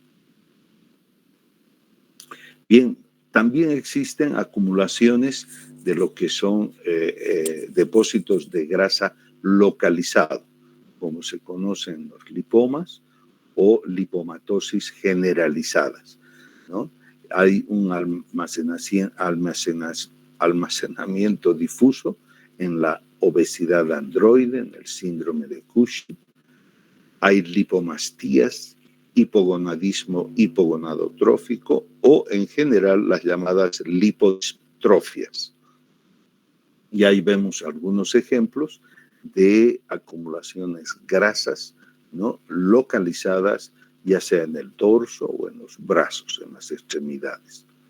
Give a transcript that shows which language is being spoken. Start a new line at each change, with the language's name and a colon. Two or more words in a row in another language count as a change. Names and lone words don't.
Spanish: Bien, también existen acumulaciones de lo que son depósitos de grasa localizado, como se conocen los lipomas o lipomatosis generalizadas, ¿no? Hay un almacenamiento difuso en la obesidad androide, en el síndrome de Cushing. Hay lipomastías, hipogonadismo hipogonadotrófico o en general las llamadas lipodistrofias. Y ahí vemos algunos ejemplos de acumulaciones grasas, ¿no?, localizadas, ya sea en el dorso o en los brazos, en las extremidades.